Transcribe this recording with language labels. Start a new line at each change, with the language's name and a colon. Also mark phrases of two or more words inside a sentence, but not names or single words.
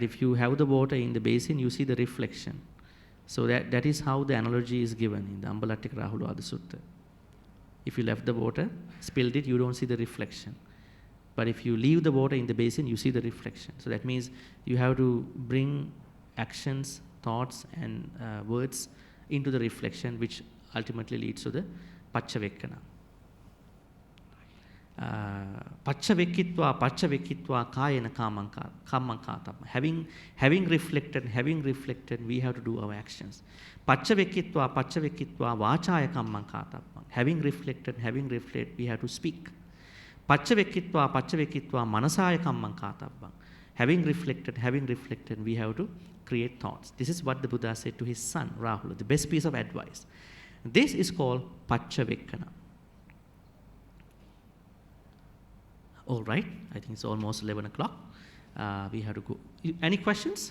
English: If you have the water in the basin, you see the reflection. So that is how the analogy is given in the Ambalattika Rahulwada Sutta. If you left the water, spilled it, you don't see the reflection. But if you leave the water in the basin, you see the reflection. So that means you have to bring actions, thoughts, and words into the reflection, which ultimately leads to the paccavekkhana.
Pali: Paccavekkhitva kayena kammankātam.
English: Having reflected, we have to do our actions.
Pali: Paccavekkhitva vācāya kammankātam.
English: Having reflected, we have to speak.
Pali: Paccavekkhitva manasāya kammankātam.
English: Having reflected, we have to create thoughts. This is what the Buddha said to his son, Rahula, the best piece of advice. This is called paccavekkhana. All right, I think it's almost 11 o'clock. We have to go. Any questions?